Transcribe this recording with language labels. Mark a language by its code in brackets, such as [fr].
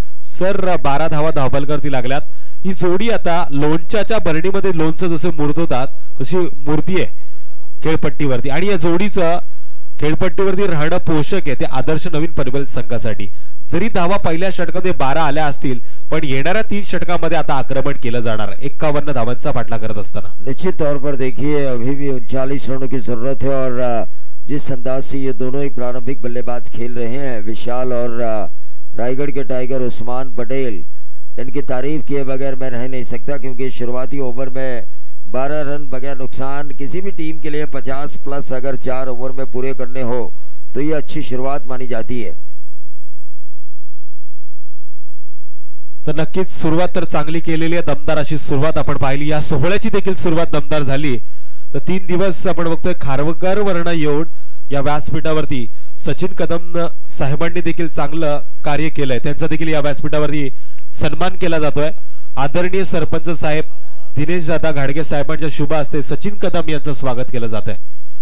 [mr] Sir 12 धावा धावफलकावरती लागल्यात। ही जोडी आता लोणच्याच्या बरणीमध्ये लोणचं जसे मुरतोतात तशी मूर्ती आहे खेळपट्टीवरती आणि या जोडीचं खेळपट्टीवरती राहणं पोषक आहे ते आदर्श नवीन पनवेल संघासाठी। जरी धावा पहिल्या षटकामध्ये 12 आल्या असतील पण येणाऱ्या 3 षटकामध्ये आता आक्रमण केलं जाणार। 51 धावांचा पाठला करत असताना [hi] निश्चित तौर पर देखिए अभी भी 39 रनों की जरूरत है और जिस अंदाज से ये दोनों ही प्रारंभिक बल्लेबाज खेल रहे हैं, विशाल और रायगढ़ के टाइगर उस्मान पटेल, इनकी तारीफ किए बगैर मैं रह नहीं सकता क्योंकि शुरुआती ओवर में 12 रन बगैर नुकसान किसी भी टीम के लिए 50+ अगर 4 ओवर में पूरे करने हो तो ये अच्छी शुरुआत मानी जाती है। [mr] तर नक्कीच सुरुवात तर चांगली केलेली आहे। दमदार अशी सुरुवात आपण पाहिली। या सोहळ्याची देखील सुरुवात दमदार झाली। तर 3 दिवस आपण बघतोय खारघर वर्ण येऊन या व्यासपीठावरती सचिन कदम साहेबांनी देखील चांगलं कार्य केलंय। त्यांचा देखील या व्यासपीठावरती सन्मान केला जातोय। आदरणीय सरपंच साहेब दिनेश दादा घाडगे साहेबांच्या शुभ हस्ते सचिन कदम यांचं स्वागत केलं जात आहे।